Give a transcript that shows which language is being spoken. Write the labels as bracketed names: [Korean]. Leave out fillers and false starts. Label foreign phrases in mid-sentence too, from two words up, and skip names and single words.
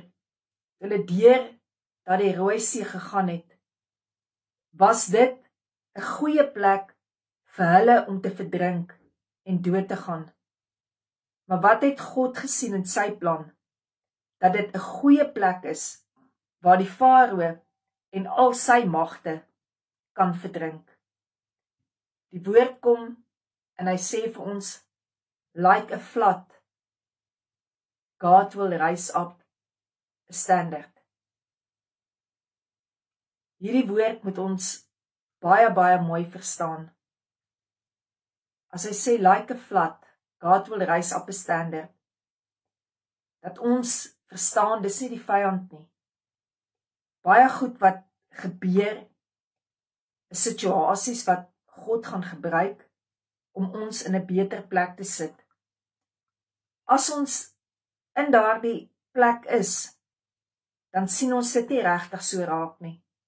[Afrikaans] Hulle deur dat die Rooi See gegaan het, was dit 'n goeie plek vir hulle om te verdrink en dood te gaan. Maar wat het God gesien in sy plan? Dat dit 'n goeie plek is waar die Farao en al sy magte kan verdrink. Die woord kom en hy sê vir ons, [English] like a flood, God will raise up a standard. [Afrikaans] Hierdie woord moet ons baie mooi verstaan. As hy sê [English] like a flood, God will raise up a standard, [Afrikaans] dat ons verstaan, dis nie die vyand nie. Baie goed wat gebeur, is situasies wat God gaan gebruik om ons in 'n beter plek te sit. As ons in daardie plek is, dan sien ons dit nie regtig so raak nie.